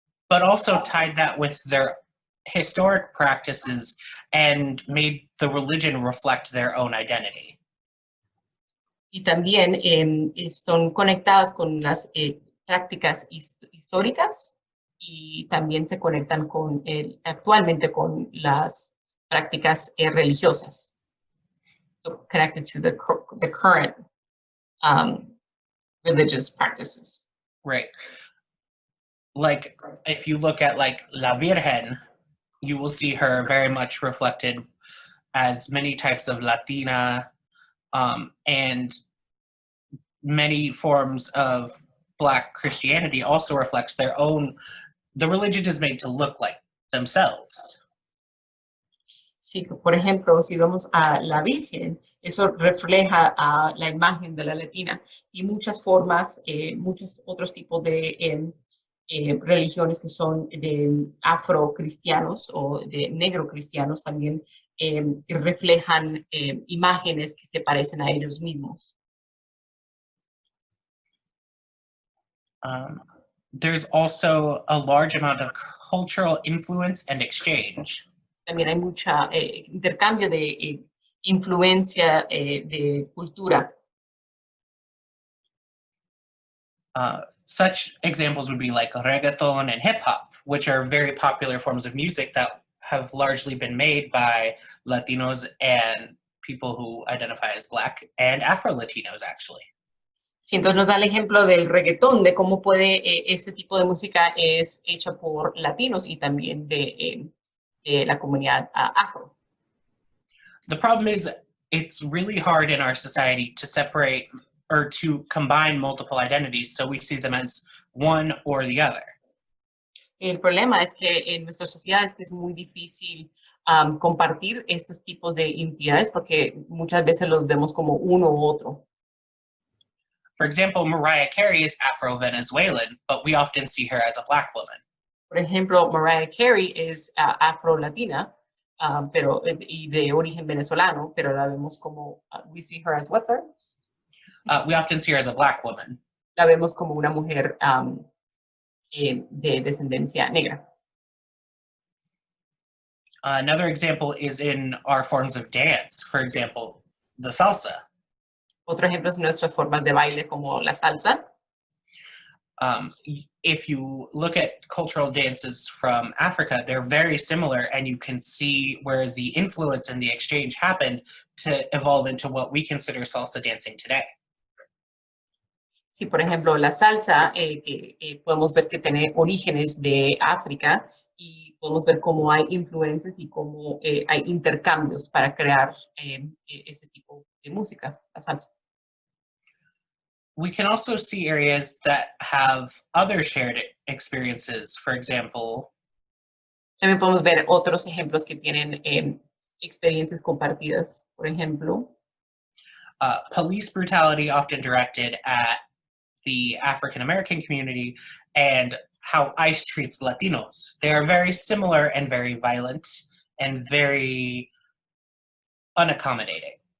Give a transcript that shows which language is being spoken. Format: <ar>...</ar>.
<en>But also tied that with their historic practices and made the religion reflect their own identity.</en> <es>Y también son conectadas con las prácticas históricas y también se conectan actualmente con las prácticas religiosas.</es> <en>So connected to the current religious practices. Right. Like if you look at like La Virgen, you will see her very much reflected as many types of Latina and many forms of Black Christianity also reflects the religion is made to look like themselves.</en> <es>Sí, por ejemplo, si vamos a la Virgen, eso refleja la imagen de la latina y muchas formas, muchos otros tipos de religiones que son de afrocristianos o de negrocristianos también reflejan imágenes que se parecen a ellos mismos.</es> <en>There's also a large amount of cultural influence and exchange.</en> <es>También hay mucha intercambio de influencia de cultura.</es> <en>Such examples would be like reggaeton and hip hop, which are very popular forms of music that have largely been made by Latinos and people who identify as Black and Afrolatinos, actually.</en> <es>Sí, entonces nos da el ejemplo del reggaetón, de cómo este tipo de música es hecha por latinos y también de la comunidad afro.</es> <en>The problem is it's really hard in our society to separate or to combine multiple identities, so we see them as one or the other.</en> <es>El problema es que en nuestra sociedad es muy difícil compartir estos tipos de identidades porque muchas veces los vemos como uno u otro.</es> <en>For example, Mariah Carey is Afro-Venezuelan, but we often see her as a Black woman.</en> <es>Por ejemplo, Mariah Carey es afrolatina, y de origen venezolano, pero la vemos como,</es> <en>we see her as what, sir? We often see her as a Black woman.</en> <es>La vemos como una mujer de descendencia negra.</es> <en>Another example is in our forms of dance. For example, the salsa.</en> <es>Otro ejemplo es nuestras formas de baile como la salsa.</es> <en>If you look at cultural dances from Africa, they're very similar, and you can see where the influence and the exchange happened to evolve into what we consider salsa dancing today.</en> <es>Sí, por ejemplo, la salsa, que podemos ver que tiene orígenes de África y podemos ver cómo hay influencias y cómo hay intercambios para crear ese tipo de música, la salsa.</es> <en>We can also see areas that have other shared experiences. For example,</en> <es>También podemos ver otros ejemplos que tienen experiencias compartidas. Por ejemplo,</es> <en>police brutality often directed at the African American community and how ICE treats Latinos. They are very similar and very violent and very unaccommodating.</en>